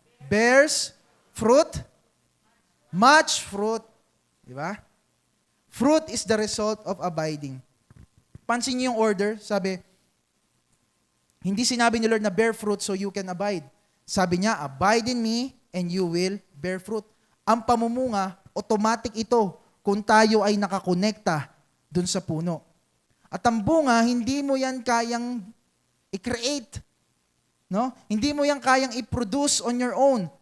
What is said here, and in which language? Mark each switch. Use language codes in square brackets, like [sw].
[en] Bears fruit, much fruit. [tl] Di ba? [en] Fruit is the result of abiding. [tl] Pansin niyo yung order, sabi, hindi sinabi ni Lord na [en] bear fruit so you can abide. [tl] Sabi niya, [en] abide in me and you will bear fruit. [tl] Ang pamumunga, automatic ito kung tayo ay nakakonekta dun sa puno. At ang bunga, hindi mo yan kayang i-create. No? Hindi mo yan kayang i-produce [en] on your own.